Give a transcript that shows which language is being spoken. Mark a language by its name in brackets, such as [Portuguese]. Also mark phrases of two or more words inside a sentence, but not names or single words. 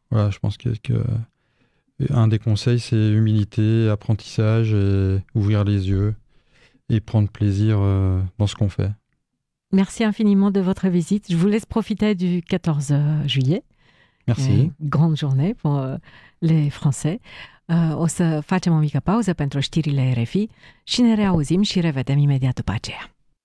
[French] Voilà, je pense un des conseils, c'est humilité, apprentissage, et ouvrir les yeux et prendre plaisir dans ce qu'on fait. Merci infiniment de votre visite. Je vous laisse profiter du 14 juillet. Merci. Grande journée pour les Français. [Romanian] O să facem o mică pauză pentru știrile RFI și ne reauzim și revedem imediat după aceea.